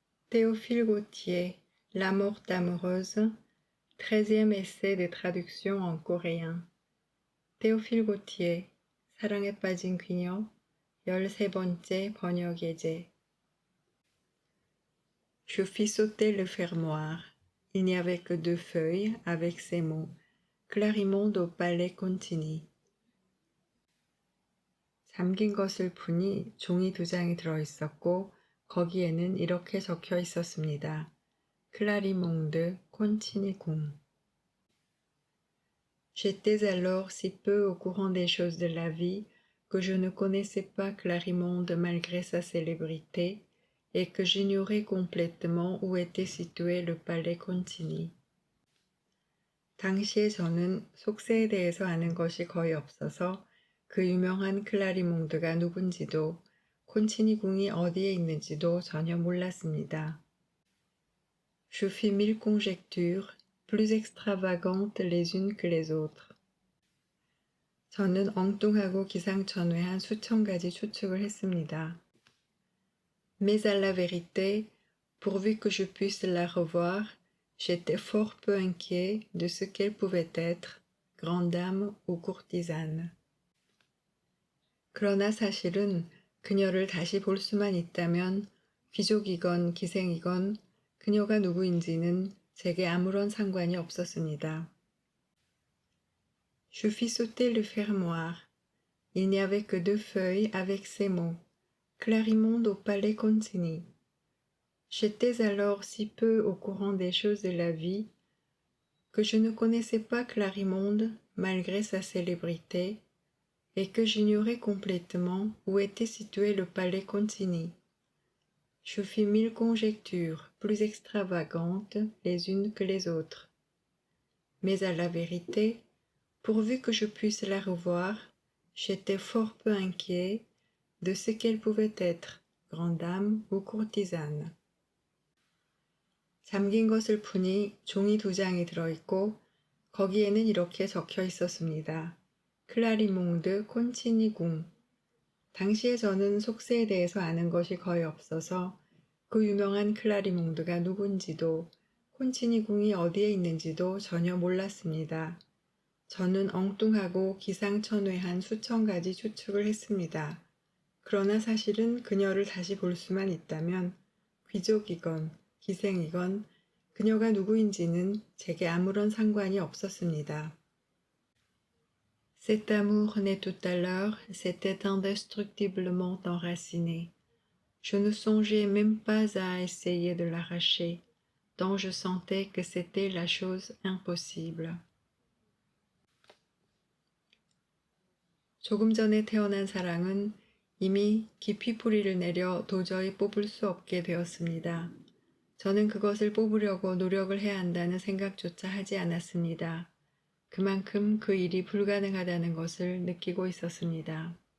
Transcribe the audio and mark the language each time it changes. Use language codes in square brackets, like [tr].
[fr] Théophile Gautier, La mort amoureuse, 13e essai de traduction en coréen. [ko] Théophile Gautier, 사랑에 빠진 귀녀, 13번째 번역 예제. [fr] Je fis sauter le fermoir. Il n'y avait que 2 feuilles avec ces mots. Clarimonde au palais Contigny. [ko] 잠긴 것을 푸니 종이 2장이 들어있었고 거기에는 이렇게 적혀 있었습니다. 클라리몽드 콘치니 궁. [fr] J'étais alors si peu au courant des choses de la vie que je ne connaissais pas Clarimonde malgré sa célébrité et que j'ignorais complètement où était situé le palais Contigny. [ko] 당시에 저는 속세에 대해서 아는 것이 거의 없어서 그 유명한 클라리몽드가 누군지도 콘치니 궁이 어디에 있는지도 전혀 몰랐습니다. [fr] Je fis 1000 conjectures, plus extravagantes les unes que les autres. [ko] 저는 엉뚱하고 기상천외한 수천 가지 추측을 했습니다. [fr] Mais à la vérité, pourvu que je puisse la revoir, j'étais fort peu inquiet de ce qu'elle pouvait être, grande dame ou courtisane. [ko] 그러나 사실은 그녀를 다시 볼 수만 있다면 귀족이건 기생이건 그녀가 누구인지는 제게 아무런 상관이 없었습니다. [fr] Je fis sauter le fermoir. Il n'y avait que 2 feuilles avec ces mots. Clarimonde au palais Contigny. J'étais alors si peu au courant des choses de la vie que je ne connaissais pas Clarimonde malgré sa célébrité et que j'ignorais complètement où était situé le palais Contigny. Je fis 1000 conjectures, plus extravagantes les unes que les autres. Mais à la vérité, pourvu que je puisse la revoir, j'étais fort peu inquiet de ce qu'elle pouvait être, grande dame ou courtisane. [ko] 잠긴 것을 푸니 종이 2장이 들어있고 거기에는 이렇게 적혀 있었습니다. 클라리몽드 콘치니 궁. 당시에 저는 속세에 대해서 아는 것이 거의 없어서 그 유명한 클라리몽드가 누군지도 콘치니 궁이 어디에 있는지도 전혀 몰랐습니다. 저는 엉뚱하고 기상천외한 수천 가지 추측을 했습니다. 그러나 사실은 그녀를 다시 볼 수만 있다면 귀족이건 기생이건 그녀가 누구인지는 제게 아무런 상관이 없었습니다. [fr] Cet amour né tout à l'heure s'était indestructiblement enraciné. Je ne songeais même pas à essayer de l'arracher, tant je sentais que c'était la chose impossible. [ko] 조금 전에 태어난 사랑은 이미 깊이 뿌리를 내려 도저히 뽑을 수 없게 되었습니다. 저는 그것을 뽑으려고 노력을 해야 한다는 생각조차 하지 않았습니다. 그만큼 그 일이 불가능하다는 것을 느끼고 있었습니다.